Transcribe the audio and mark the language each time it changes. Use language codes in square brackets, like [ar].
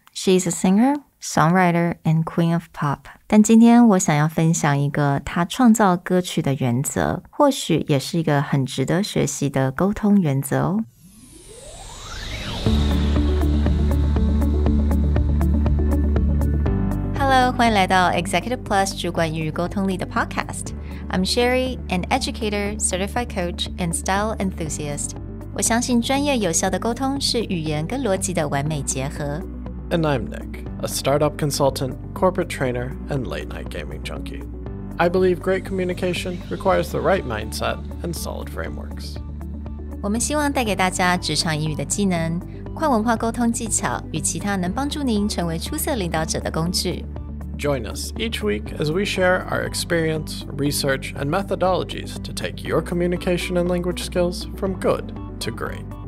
[en] She's a singer, songwriter, and queen of pop. [zh] 但今天我想要分享一个她创造歌曲的原则，或许也是一个很值得学习的沟通原则哦。 Hello, 欢迎来到 Executive Plus 主管与沟通力的 Podcast. [en] I'm Sherry, an educator, certified coach, and style enthusiast. [zh] 我相信专业有效的沟通是语言跟逻辑的完美结合。 [en] And I'm Nick, a startup consultant, corporate trainer, and late-night gaming junkie. I believe great communication requires the right mindset and solid frameworks. [zh] 我们希望带给大家职场英语的技能、跨文化沟通技巧与其他能帮助您成为出色领导者的工具。 [en] Join us each week as we share our experience, research, and methodologies to take your communication and language skills from good to great.